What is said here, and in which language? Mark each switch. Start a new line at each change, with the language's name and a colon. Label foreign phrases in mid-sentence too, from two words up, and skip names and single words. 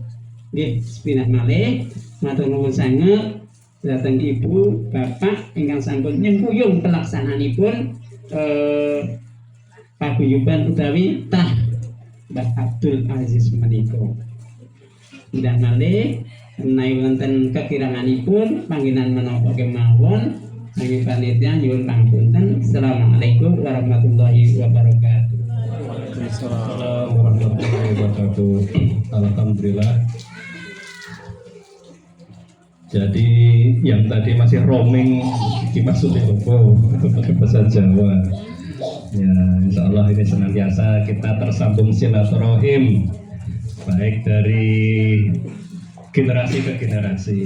Javanese: Nggih, sepindah malih matur nuwun sanget dhateng Ibu, Bapak ingkang sampun nyengkuyung pelaksananipun paguyuban utawi tah Mbah Abdul Aziz menika. Sepindah malih menawi wonten kekiranganipun panggenan menapa kemawon kami panitia nyuwun pangapunten.
Arabic: السلام عليكم ورحمة الله وبركاته. السلام عليكم ورحمة الله وبركاته. Alhamdulillah.
Indonesian: Jadi yang tadi masih roaming dimaksudnya pakai bahasa Jawa. Ya,
Arabic: إن شاء الله
Indonesian: ini senantiasa kita tersambung silaturahim baik dari generasi ke generasi.